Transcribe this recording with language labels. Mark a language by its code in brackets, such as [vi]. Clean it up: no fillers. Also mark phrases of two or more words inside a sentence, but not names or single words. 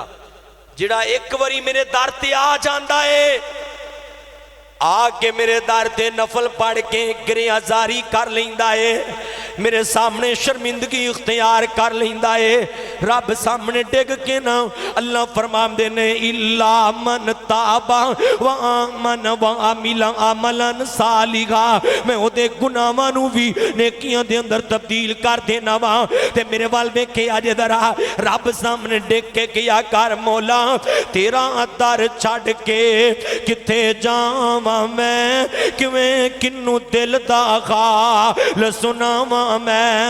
[pa] جڑا اک باری میرے در تے آ جاندا ہے، آکے میرے در تے نفل پڑھ کے گریہ زاری کر لیندا ہے، میرے سامنے شرمندگی اختیار کر لیندا ہے. رب سامنے ڈگ کے نہ اللہ فرماندے نے [ar] إلا من تاب وآمن وعمل عملا صالحا, [pa] میں اوہدے گناہاں نوں بھی نیکیاں دے اندر تبدیل کر دینا واں. تے میرے ول ویکھے اج ذرا رب سامنے ڈگ کے کیا کر مولا تیرا در چھڈ کے کتھے جاواں میں، کویں کنوں دل دا حال سناواں میں.